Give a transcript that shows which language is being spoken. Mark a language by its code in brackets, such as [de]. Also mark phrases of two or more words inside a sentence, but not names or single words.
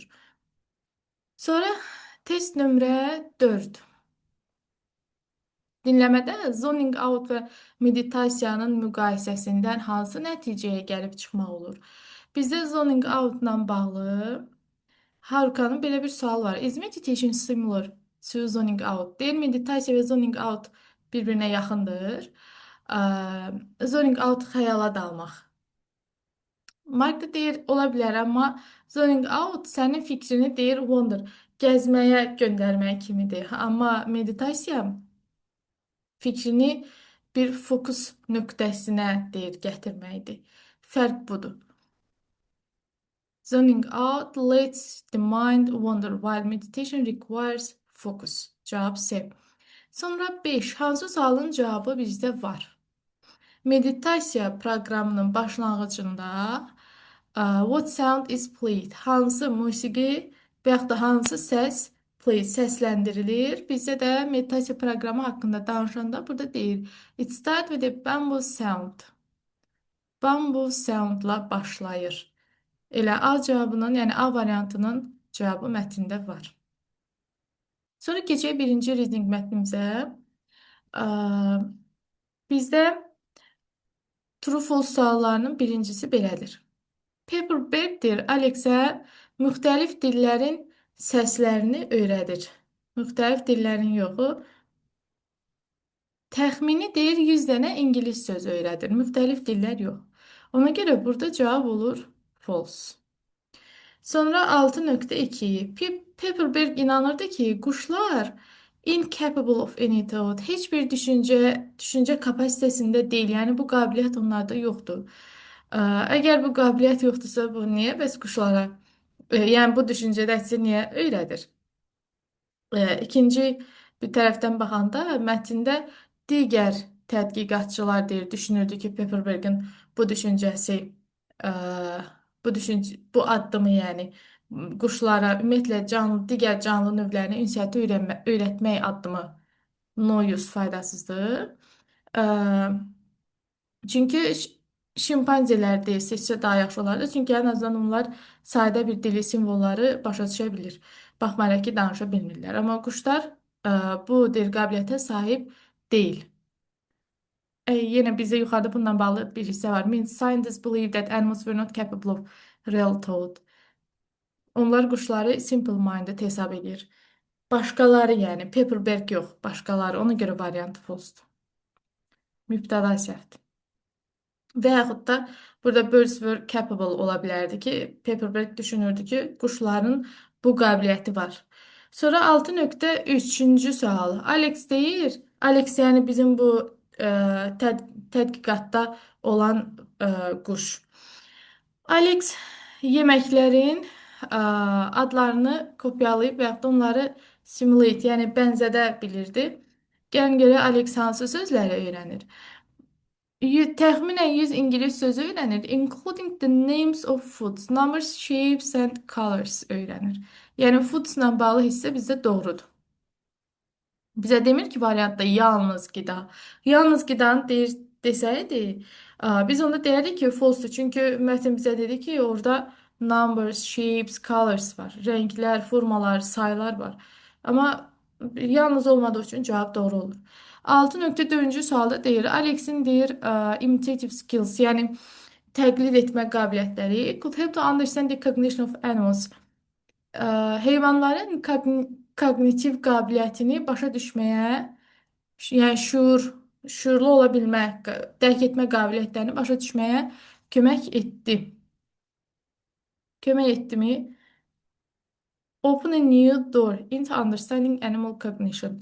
[az] Sonra test nömrə 4. Dinləmədə [en] zoning out [az] və meditasiyanın müqayisəsindən hansı nəticəyə gəlib çıxmaq olur? Bizdə [en] zoning out- [az] la bağlı Harukanın belə bir sual var. [en] Is meditation similar to zoning out? [az] Deyir, meditasiya və [en] zoning out [az] bir-birinə yaxındır. [en] Zoning out [az] xəyala dalmaq. Mark da deyir, ola bilər, amma [en] zoning out [az] sənin fikrini deyir, wander, gəzməyə göndərmək kimidir. Amma meditasiya fikrini bir fokus nöqtəsinə deyir gətirməkdir. Fərq budur. [en] Zoning out lets the mind wander while meditation requires focus. [az] Cavab C. Sonra 5. Hansı sualın cavabı bizdə var? Meditasiya proqramının başlanğıcında [en] what sound is played? [az] Hansı musiqi və yaxud da hansı səs played, səsləndirilir? Bizdə də meditasiya proqramı haqqında danışanda burada deyir. [en] It start with a bamboo sound. Bamboo soundla [az] başlayır. Elə A cavabının, yəni A variantının cavabı mətndə var. Sonra keçək birinci reading mətnimizə. Bizdə true-false suallarının birincisi belədir. Pepperberg Alexə müxtəlif dillərin səslərini öyrədir. Müxtəlif dillərin yoxu. Təxmini deyir 100 dənə ingilis söz öyrədir. Müxtəlif dillər yox. Ona görə burada cavab olur false. Sonra 6.2. Pepperberg inanırdı ki, quşlar [en] incapable of any thought, [az] heç bir düşüncə kapasitəsində deyil. Yəni bu qabiliyyət onlarda yoxdur. Əgər bu qabiliyyət yoxdursa, bu niyə bəs quşlara, yəni bu düşüncədə sizə niyə öyrədir? İkinci bir tərəfdən baxanda mətndə digər tədqiqatçılar deyir, düşünürdü ki, Pepperbergin bu düşüncəsi, ə, bu addımı, yəni quşlara, ümumiyyətlə digər canlı növlərinə ünsiyyəti öyrətmək addımı [en] no use, [az] faydasızdır. Ə, Çünki şimpanzelər deyir, seçsə daha yaxşı olardı. Çünki ən azından onlar sadə bir dili, simvolları başa düşə bilir. Baxmayaraq ki, danışa bilmirlər. Amma quşlar bu dil qabiliyyətə sahib deyil. Yenə bizdə yuxarıda bununla bağlı bir hissə var. [en] Means scientists believe that animals were not capable of real thought. [az] Onlar quşları simple-minded hesab edir. Başqaları, yəni Pepperberg yox, başqaları. Ona görə variantı false-dur. Mübtəda səhvdir. Və yaxud da burada [en] birds were capable [az] ola bilərdi ki, Pepperberg düşünürdü ki, quşların bu qabiliyyəti var. Sonra 6.3-cü sual. Alex deyir, Alex yəni bizim bu tədqiqatda olan quş. Alex yeməklərin adlarını kopyalayıb və yaxud da onları simulate, yəni bənzədə bilirdi. Gəlin görə Alex hansı sözləri öyrənir? Təxminən 100 ingilis sözü öyrənir, [en] including the names of foods, numbers, shapes and colors öyrənir. [az] Yəni foods-la bağlı hissə bizdə doğrudur. Bizə demir ki, variantda yalnız qida. Yalnız qidanı desəydi, biz onda deyərdik ki, false-dur. Çünki mətn bizə dedi ki, orada [en] numbers, shapes, colors [az] var. Rənglər, formalar, saylar var. Amma yalnız olmadığı üçün cavab doğru olur. 6.4-cü sualda deyir, Alexin deyir, [en] imitative skills, [az] yəni təqlid etmə qabiliyyətləri [en] could help to understand the cognition of animals. [az] Heyvanların kognitiv qabiliyyətini başa düşməyə, yəni şuurlu ola bilmə, dərk etmə qabiliyyətlərini başa düşməyə kömək etdi. Kömək etdimi? [en] Open a new door into understanding animal cognition.